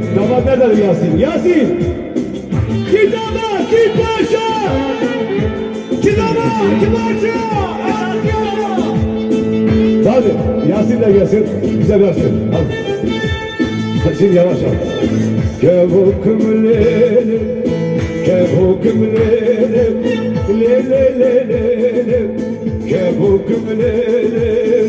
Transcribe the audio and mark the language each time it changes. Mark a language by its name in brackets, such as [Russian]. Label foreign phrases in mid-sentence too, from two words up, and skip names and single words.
[Turkish] Damat nerededir Yasin? Yasin! Git ama, git başa! Git ama, git başa! Hadi, Yasin de gelsin, bize versin. Hadi. Şimdi yavaş al. [Kurdish] Kevukum lele, kevukum lele, lele lele, kevukum lele.